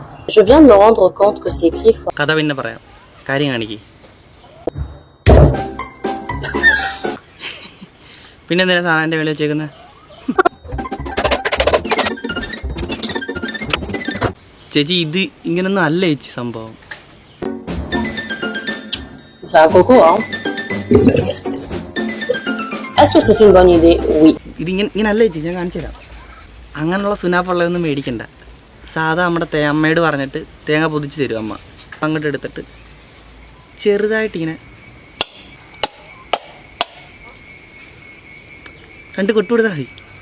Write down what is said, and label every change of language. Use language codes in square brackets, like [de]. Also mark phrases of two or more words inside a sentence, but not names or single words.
[fr] Je viens de me rendre compte que c'est écrit [ml] കഥ പിന്നെ പറയാം, കാര്യം കാണിക്ക്. പിന്നെ എന്തിനാ സാധനൻ്റെ മേളിൽ വെച്ചേക്കുന്നത്? ചേച്ചി ഇത് ഇങ്ങനൊന്നും അല്ല ചേച്ചി സംഭവം. [fr] C'est un coco, hein? Est-ce que c'est une bonne idée? Oui. [ml] ഇങ്ങനെ അല്ല ചേച്ചി, ഞാൻ കാണിച്ചു തരാം. അങ്ങനെയുള്ള സുനാപ്പുള്ളതൊന്നും മേടിക്കണ്ട. സാധാ നമ്മുടെ അമ്മയോട് പറഞ്ഞിട്ട് തേങ്ങ പൊതിച്ച് തരും അമ്മ. അങ്ങോട്ട് എടുത്തിട്ട് ചെറുതായിട്ടിങ്ങനെ 2 കൊട്ട് കൊടുത്താൽ മതി.